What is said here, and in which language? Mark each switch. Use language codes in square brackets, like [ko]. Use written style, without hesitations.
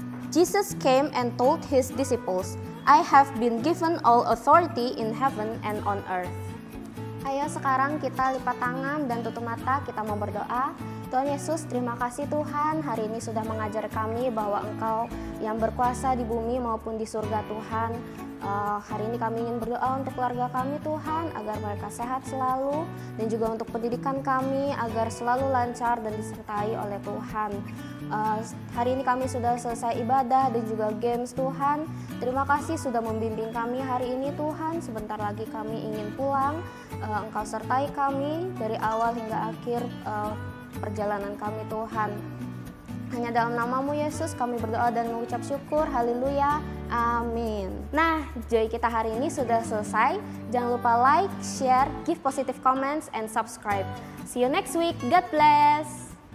[en] Jesus came and told his disciples, "I have been given all authority in heaven and on earth." [id] Ayo sekarang kita lipat tangan dan tutup mata, kita mau berdoa. Tuhan Yesus, terima kasih Tuhan, hari ini sudah mengajar kami bahwa Engkau yang berkuasa di bumi maupun di surga Tuhan. Hari ini kami ingin berdoa untuk keluarga kami Tuhan, agar mereka sehat selalu, dan juga untuk pendidikan kami agar selalu lancar dan disertai oleh Tuhan. Hari ini kami sudah selesai ibadah dan juga games Tuhan. Terima kasih sudah membimbing kami hari ini Tuhan. Sebentar lagi kami ingin pulang. Engkau sertai kami dari awal hingga akhir perjalanan kami Tuhan. Hanya dalam namamu Yesus kami berdoa dan mengucap syukur. Haleluya. Amin. Nah, Joy kita hari ini sudah selesai. Jangan lupa [en] like, share, give positive comments, and subscribe. See you next week. God bless.